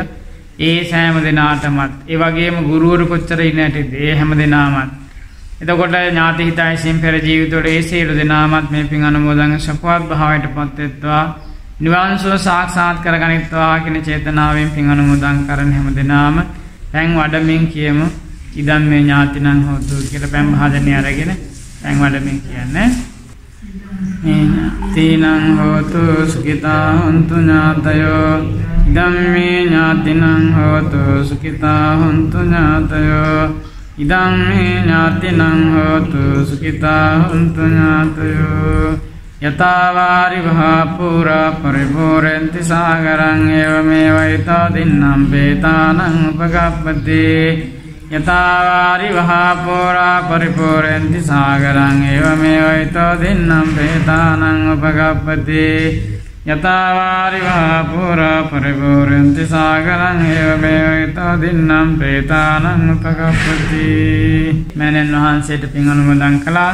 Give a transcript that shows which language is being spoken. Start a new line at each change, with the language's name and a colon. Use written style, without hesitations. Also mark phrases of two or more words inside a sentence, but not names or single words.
Sinhala: ඒ සෑම දෙනාටමත් ඒ වගේම ගුරුවරු කොච්චර ඉන්නටද ඒ හැම දෙනාමත් එතකොට ඥාති හිතයිසින් පෙර ජීවිතවල ඒ සියලු දෙනාමත් මේ පින් අනුමෝදන් සපවත් භාවයටපත් වෙත්වා නිවන් සුව සාක්ෂාත් කරගනිත්වා කියන චේතනාවෙන් පින් අනුමෝදන් කරන හැම දෙනාම දැන් වඩමින් කියමු
Pali: ඉදම් මේ ඥාතිනං හෝතු
Sinhala: කියලා පැන් භාජනය අරගෙන පැන් වඩමින් කියන්නේ
Pali: මේ ඥාතිනං හෝතු සුඛිතා හොන්තු ඥාතයෝ ඉදම් මේ ඥාතිනං හෝතු සුඛිතා හොන්තු ඥාතයෝ ඉදම් මේ ඥාතිනං හෝතු සුඛිතා හොන්තු ඥාතයෝ යතාවාරි වහපුරා පරිපූර්ණති සාගරං එවමෙවයිතෝ දින්නම් බේතානං උපගප්පති යතාවාරි වහපුරා පරිපූර්ණති සාගරං එවමෙවයිතෝ දින්නම් බේතානං උපගප්පති යතාවාරි වහපුරා පරිපූර්ණති සාගරං එවමෙවයිතෝ දින්නම් බේතානං උපගප්පති
Sinhala: මෑණියන් වහන්සේට පින් අනුමෝදන් කළා.